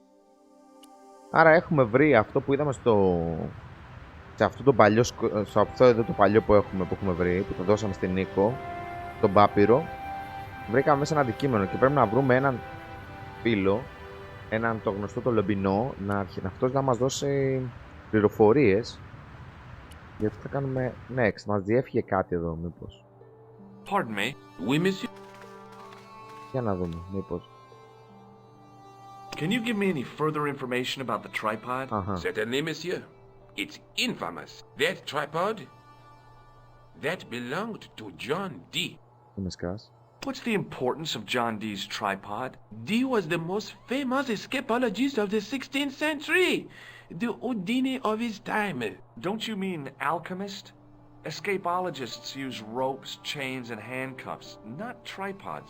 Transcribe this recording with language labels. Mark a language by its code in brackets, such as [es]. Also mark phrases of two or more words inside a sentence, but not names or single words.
[el] Άρα έχουμε βρει αυτό που είδαμε σε αυτό το παλιό, σε αυτό εδώ το παλιό που έχουμε βρει, που το δώσαμε στην Νίκο, τον Πάπυρο. Βρήκαμε μέσα ένα αντικείμενο και πρέπει να βρούμε έναν φίλο, το γνωστό το Λομπινό, αυτός να μας δώσει πληροφορίες. Γιατί θα κάνουμε next, μας διέφυγε κάτι εδώ μήπως? [en] Pardon me. [fr] Oui, monsieur. [el] Για να δούμε, μήπως. [en] Can you give me any further information about the tripod? Certainly, monsieur. It's infamous. That tripod, that belonged to John D. [el] Τι με σκάς? [en] What's the importance of John Dee's tripod? D was the most famous escapologist of the 16th century. The Houdini of his time. Don't you mean alchemist? Escapologists use ropes, chains, and handcuffs, not tripods.